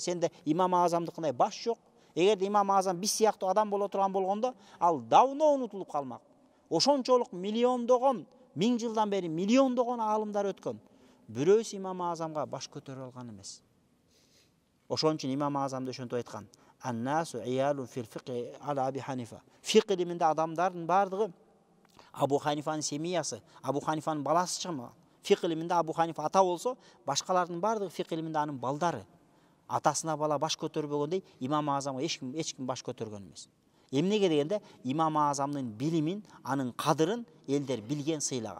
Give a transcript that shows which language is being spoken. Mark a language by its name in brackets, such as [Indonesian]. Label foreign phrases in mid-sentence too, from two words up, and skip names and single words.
[Kyrgyz] Сенде имам Азамдыкындай баш жок. Эгерде имам Азам биз сыяктуу адам боло турган болгондо, ал давно унутулуп калмак. Ошончолук миллиондогон, 1000 жылдан бери миллиондогон аалымдар өткөн. Бирөөсү имам Азамга баш көтөрө алган эмес. Ошон үчүн имам Азамды ошентип айткан: [Arabic] "الناس عيال في الفقه على أبي حنيفة." [Kyrgyz] Фиq илиминде адамдардын бардыгы Абу Ханифанын семьясы, Абу Ханифанын баласы чыкмаган. Фиq илиминде Абу Ханифа ата болсо, башкалардын бардыгы фиq илиминде анын балдары. Атасына бала баш көтөрбөгөндөй, имам Азамга эч ким баш көтөргөн эмес. Эмнеге дегенде имам Азамдын билимин, анын кадырын элдер билген, сыйлаган.